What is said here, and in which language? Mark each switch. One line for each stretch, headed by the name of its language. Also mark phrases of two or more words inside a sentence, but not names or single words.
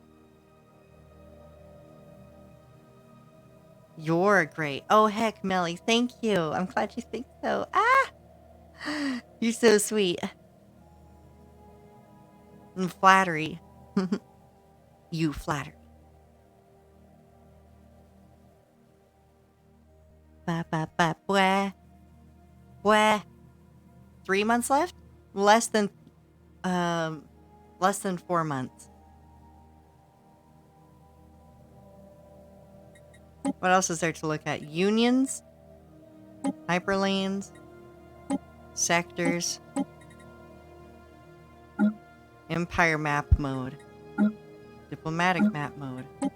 English: You're great. Oh, heck, Melly. Thank you. I'm glad you think so. Ah! You're so sweet. And flattery. You flatter. Ba ba ba bwah. Bwah. 3 months left? Less than 4 months. What else is there to look at? Unions, hyperlanes, sectors, empire map mode, diplomatic map mode.